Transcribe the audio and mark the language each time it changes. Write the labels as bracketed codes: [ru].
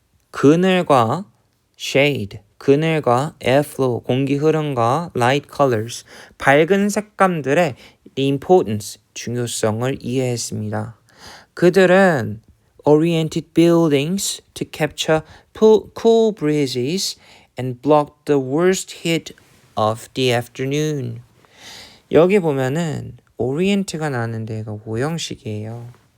[ko] 그늘과 shade, 그늘과 airflow, 공기 흐름과 light colors, 밝은 색감들의 importance, 중요성을 이해했습니다. 그들은 [en] oriented buildings to capture cool breezes and block the worst heat of the afternoon. [ko] 여기 보면은 orient가 나왔는데 이거 오형식이에요.